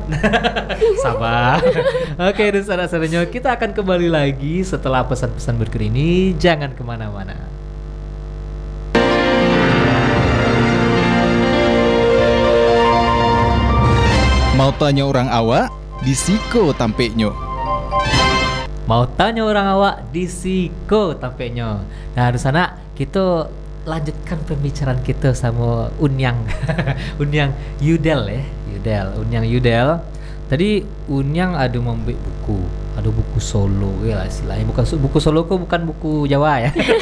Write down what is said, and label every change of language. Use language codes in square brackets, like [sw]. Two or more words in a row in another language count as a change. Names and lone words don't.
[id] Sabar. Oke, saudara-saudaranya, kita akan kembali lagi setelah pesan-pesan berikut ini. Jangan kemana-mana. [min] Mau tanya orang awak, di Siko tampeknya. Mau tanya orang awak, di Siko tampeknya. [id] Nah, di sana kita lanjutkan pembicaraan kita sama Unyang. Unyang Yudel ya. Unyang Yudel. Tadi Unyang ada membuat buku. Ada buku solo ya lah istilahnya. Bukan buku solo kok, bukan buku Jawa ya.